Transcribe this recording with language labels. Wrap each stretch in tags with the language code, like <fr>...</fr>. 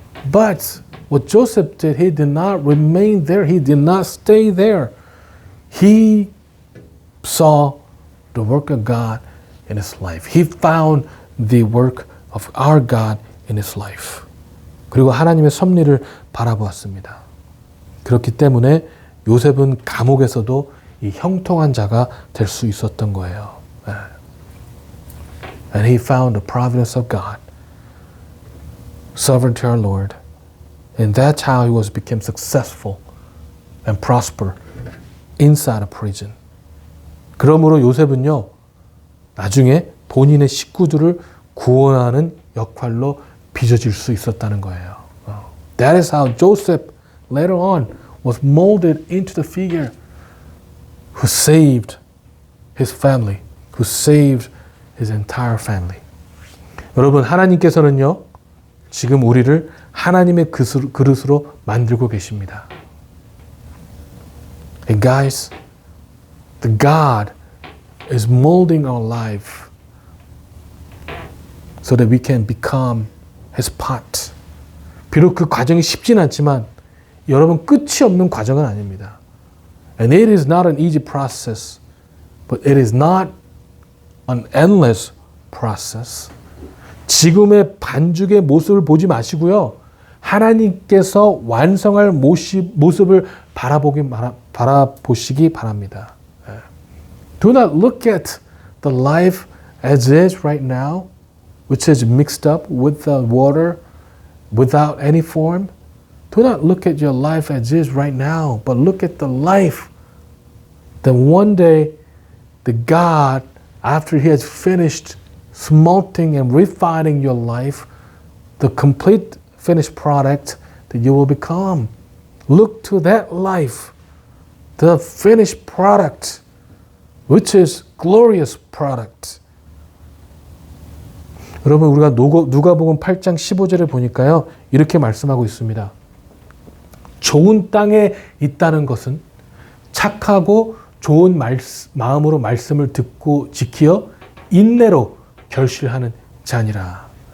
<en>But what Joseph did, he did not remain there. He did not stay there. He saw the work of God in his life. He found the work of our God in his life.</en> <ko>그리고 하나님의 섭리를 바라보았습니다. 그렇기 때문에 요셉은 감옥에서도 이 형통한 자가 될 수 있었던 거예요.</ko> <en>And he found the providence of God, sovereign to our Lord. And that's how he became successful and prosper inside a prison.</en> <ko>그러므로 요셉은요, 나중에 본인의 식구들을 구원하는 역할로 빚어질 수 있었다는 거예요.</ko> <en>That is how Joseph later on was molded into the figure who saved his family, who saved his entire family.</en> <ko>여러분, 하나님께서는요, 지금 우리를 하나님의 그릇으로 만들고 계십니다.</ko> <en>And guys, the God is molding our life so that we can become his pot.</en> <ko>비록 그 과정이 쉽진 않지만 여러분, 끝이 없는 과정은 아닙니다.</ko> <en>And it is not an easy process, but it is not an endless process.</en> <ko>지금의 반죽의 모습을 보지 마시고요. 하나님께서 완성할 모습을 바라보시기 바랍니다.</ko> <en>Do not look at the life as is right now, which is mixed up with the water, without any form. Do not look at your life as is right now, but look at the life that one day the God, after he has finished smelting and refining your life, the complete finished product that you will become. Look to that life, the finished product, which is glorious product.</en> <ko>여러분, 우리가 누가복음 8장 15절에 보니까요, 이렇게 말씀하고 있습니다. 좋은 땅에 있다는 것은 착하고 좋은 마음으로 말씀을 듣고 지키어 인내로 결실하는 자니라.</ko>